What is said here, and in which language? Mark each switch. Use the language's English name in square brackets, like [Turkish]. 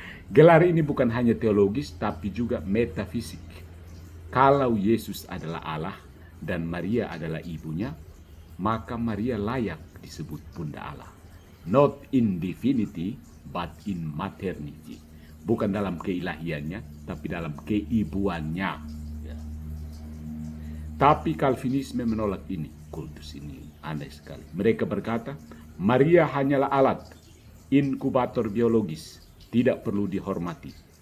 [Indonesian] Gelar ini bukan hanya teologis tapi juga metafisik. Kalau Yesus adalah Allah dan Maria adalah ibunya, maka Maria layak disebut Bunda Allah. [English] Not in divinity but in maternity. [Indonesian] Bukan dalam keilahiannya, tapi dalam keibuannya. Ya. Tapi Calvinisme menolak ini, kultus ini aneh sekali. Mereka berkata, Maria hanyalah alat, inkubator biologis, tidak perlu dihormati.